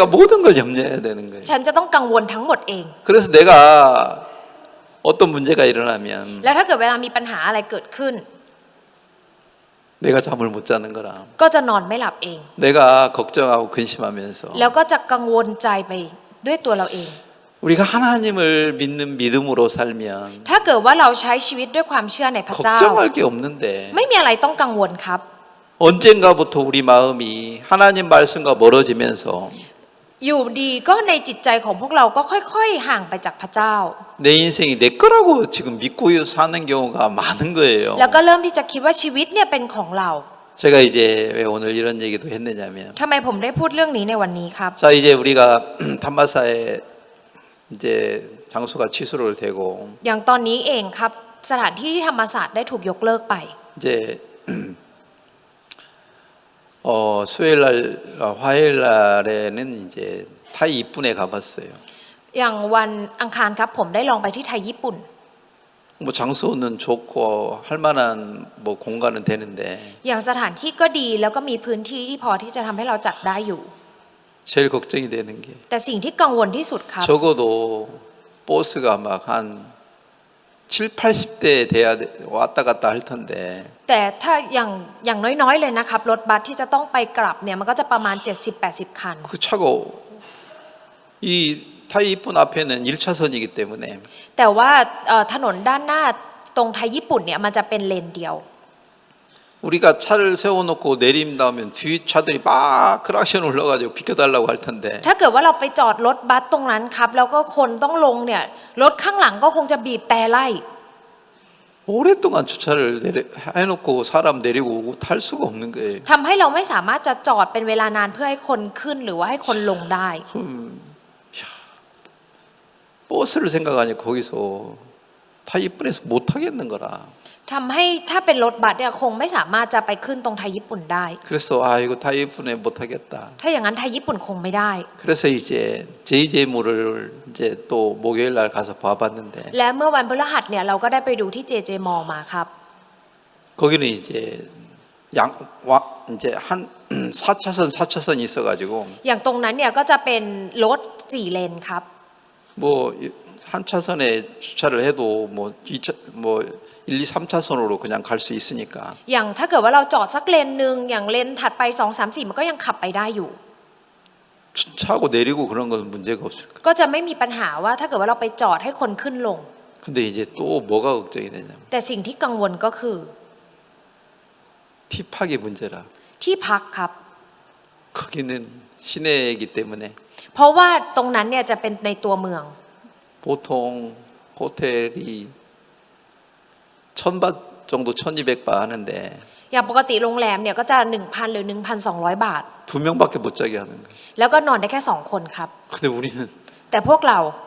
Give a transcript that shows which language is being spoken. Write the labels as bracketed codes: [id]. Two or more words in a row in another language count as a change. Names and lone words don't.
[ko] 내가 모든 걸 염려해야 되는 거예요. [th] ฉันจะต้องกังวลทั้งหมดเอง [ko] 그래서 내가 어떤 문제가 일어나면 [th] แล้วถ้าเกิดเวลามีปัญหาอะไรเกิดขึ้น [ko] 내가 잠을 못 자는 거라. [th] ก็จะนอนไม่หลับเอง [ko] 내가 걱정하고 근심하면서 [th] แล้วก็จะกังวลใจไปด้วยตัวเราเอง [ko] 우리가 하나님을 믿는 믿음으로 살면 [th] ถ้าเกิดว่าเราใช้ชีวิตด้วยความเชื่อในพระเจ้า [ko] 걱정할 게 없는데 [th] ไม่มีอะไรต้องกังวลครับ [ko] 언젠가부터 우리 마음이 하나님 말씀과 멀어지면서 [th] อยู่ดีก็ในจิตใจของพวกเราก็ค่อยๆห่างไปจากพระเจ้า [ko] 내 인생이 내 거라고 지금 믿고 사는 경우가 많은 거예요. [th] แล้วก็เริ่มที่จะคิดว่าชีวิตเนี่ยเป็นของเรา [ko] 제가 이제 왜 오늘 이런 얘기도 했느냐면 [th] ทำไมผมได้พูดเรื่องนี้ในวันนี้ครับ [ko] 자 이제 우리가 탄마사에 이제 장소가 취소를 되고 [th] อย่างตอนนี้เองครับสถานที่ที่ธรรมศาสตร์ได้ถูกยกเลิกไป [ko] 이제 수요일 날 화요일 날에는 이제 타이 이쁜에 가봤어요. [th] อย่างวันอังคารครับผมได้ลองไปที่ไทยญี่ปุ่น [ko] 뭐 장소는 좋고 할 만한 뭐 공간은 되는데 [th] อย่างสถานที่ก็ดีแล้วก็มีพื้นที่ที่พอที่จะทำให้เราจัดได้อยู่ [ko] 제일 걱정이 되는 게 [th] แต่สิ่งที่กังวลที่สุดครับ [ko] 적어도 버스가 막 한 7, 80대 돼야 왔다 갔다 할 텐데 [th] แต่ถ้าอย่างน้อยๆเลยนะครับรถบัสที่จะต้องไปกลับเนี่ยมันก็จะประมาณ 70-80 คัน [ko] 그 차고 이 타이 이쁜 앞에는 1차선이기 때문에 [th] แต่ว่าถนนด้านหน้าตรงไทยญี่ปุ่นเนี่ยมันจะเป็นเลนเดียว [ko] 우리가 차를 세워놓고 내린다면 뒤 차들이 막 크락션 올라가지고 비켜달라고 할 텐데 [th] ถ้าเกิดว่าเราไปจอดรถบัสตรงนั้นครับแล้วก็คนต้องลงเนี่ยรถข้างหลังก็คงจะบีบแต่ไล่ [ko] 오랫동안 주차를 해놓고 사람 내리고 오고 탈 수가 없는 거예요. [th] ทำให้เราไม่สามารถจะจอดเป็นเวลานานเพื่อให้คนขึ้นหรือว่าให้คนลงได้ [ko] 버스를 생각하니까 거기서 타이푼에서 못 하겠는 거라. [th] ทำให้ถ้าเป็นรถบัสเนี่ยคงไม่สามารถจะไปขึ้นตรงไทยญี่ปุ่นได้ [ko] 그래서 아 이거 타이푼에 못 하겠다. [th] ถ้าอย่างนั้นไทยญี่ปุ่นคงไม่ได้ [ko] 그래서 이제 JJ몰을 이제 또 목요일 날 가서 봐봤는데 [th] และเมื่อวันพฤหัสเนี่ยเราก็ได้ไปดูที่ JJ Mall มาครับ [ko] 거기는 이제 이제 한 4차선이 있어가지고 [th] อย่างตรงนั้นเนี่ยก็จะเป็นรถ4เลนครับ [ko] 뭐 한 차선에 주차를 해도 뭐 1, 2, 3차선으로 그냥 갈 수 있으니까 [th] อย่างถ้าเกิดว่าเราจอดสักเลนหนึ่งอย่างเลนถัดไป2 3 4มันก็ยังขับไปได้อยู่ [ko] 차고 내리고 그런 건 문제가 없을 거예요. [th] ก็จะไม่มีปัญหาว่าถ้าเกิดว่าเราไปจอดให้คนขึ้นลง [ko] 근데 이제 또 뭐가 걱정이 되냐면 [th] แต่สิ่งที่กังวลก็คือ [ko] 티팍이 문제라. [th] ที่พักครับ [ko] 거기는 시내이기 때문에 [th] เพราะว่าตรงนั้นเนี่ยจะเป็นในตัวเมือง [ko] 보통 호텔이 1,000바 정도 1,200바 하는데 [th] อย่างปกติโรงแรมเนี่ยก็จะ 1,000 หรือ 1,200 บาท [ko] 두 명밖에 못 자게 하는 거예요. [th] แล้วก็นอนได้แค่2 คนครับ [ko] 근데 우리는 [th] แต่พวกเรา